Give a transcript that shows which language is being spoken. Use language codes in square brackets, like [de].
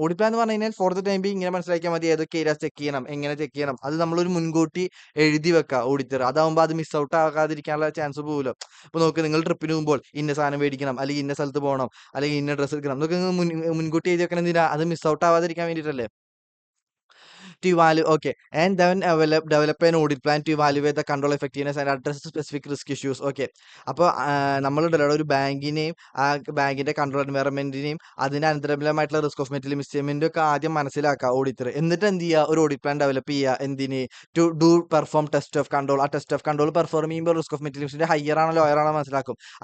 [ml] Audit plan എന്ന് പറഞ്ഞു കഴിഞ്ഞാൽ [en] for the time B [ml] ഇങ്ങനെ മനസ്സിലാക്കിയാൽ മതി. ഏതൊക്കെ ഏരിയാസ് ചെക്ക് ചെയ്യണം, എങ്ങനെ ചെക്ക് ചെയ്യണം, അത് നമ്മളൊരു മുൻകൂട്ടി എഴുതി വെക്കുക ഓഡിറ്റർ. അതാവുമ്പോൾ അത് മിസ് ഔട്ട് ആകാതിരിക്കാനുള്ള ചാൻസ് പോകില്ല. ഇപ്പൊ നോക്ക്, നിങ്ങൾ ട്രിപ്പിന് പോകുമ്പോൾ ഇന്ന സാധനം മേടിക്കണം, അല്ലെങ്കിൽ ഇന്ന സ്ഥലത്ത് പോകണം, അല്ലെങ്കിൽ ഇന്ന ഡ്രസ്സ് എടുക്കണം, എന്നൊക്കെ മുൻകൂട്ടി എഴുതി വെക്കണം. എന്തിനാ? അത് മിസ് ഔട്ട് ആവാതിരിക്കാൻ വേണ്ടിയിട്ടല്ലേ. [en] To evaluate, okay, and then develop an audit plan to evaluate the control effectiveness and address specific risk issues. Okay. [ml] അപ്പോൾ നമ്മളുണ്ടല്ലോ ഒരു ബാങ്കിനെയും ആ ബാങ്കിന്റെ കൺട്രോൾ എൻവയറൺമെന്റിനെയും അതിന്റെ അനന്തരഫലമായിട്ടുള്ള റിസ്ക് ഓഫ് മെറ്റീരിയൽ മിസ്മെന്റും ഒക്കെ ആദ്യം മനസ്സിലാക്കുക ഓഡിറ്റർ. എന്നിട്ട് എന്ത് ചെയ്യുക? ഒരു ഓഡിറ്റ് പ്ലാൻ ഡെവലപ്പ് ചെയ്യുക. എന്തിന്? [en] To do perform test of control. [ml] ആ ടെസ്റ്റ് ഓഫ് കൺട്രോൾ പെർഫോം ചെയ്യുമ്പോൾ റിസ്ക് ഓഫ് മെറ്റീരിയൽ മിസ്മെന്റ് ഹയർ ആണോ ലോയർ ആണോ മനസ്സിലാക്കും.